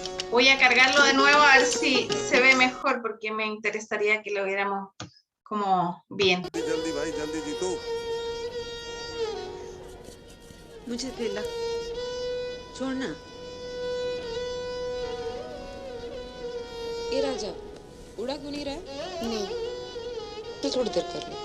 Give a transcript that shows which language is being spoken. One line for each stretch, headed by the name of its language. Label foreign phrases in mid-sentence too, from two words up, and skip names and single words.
Spanish: Voy a cargarlo de nuevo a ver si se ve mejor, porque me interesaría que lo viéramos como bien.
Hindi: जल्दी भाई जल्दी जीतू मुझे थैला छोड़ना ये राजा उड़ा क्यों नहीं रहा है नहीं, तो थोड़ी देर कर ले